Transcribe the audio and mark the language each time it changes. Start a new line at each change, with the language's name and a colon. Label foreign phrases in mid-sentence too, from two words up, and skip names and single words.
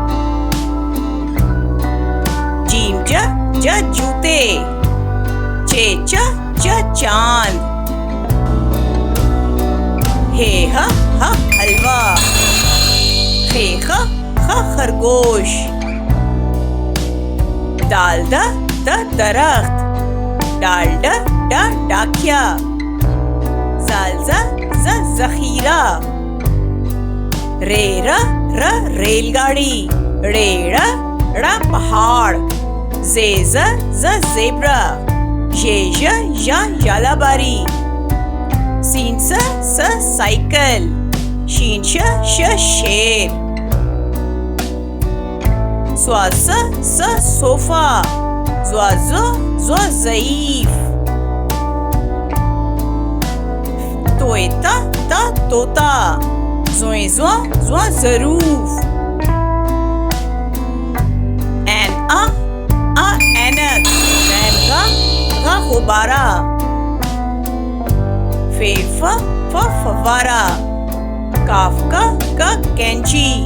Urdu: جیم ج جوتے، چے چ چاند، ہے ہ حلوہ، خے خ خرگوش، دال د درخت، ڈال ڈ ڈاکیا، زال ز ذخیرہ، رے ر ریل گاڑی، ڑے ڑ پہاڑ، زے ز زیبرا، ژے ژ ژالہ باری، سین س سائیکل، شین ش شیر، سوا س صوفہ، زوا ز ضعیف، توے ت طوطا، زوئیں زو ظروف، این اینک، غین غ غبارہ، فے ف فوارہ، کاف کا کینچی،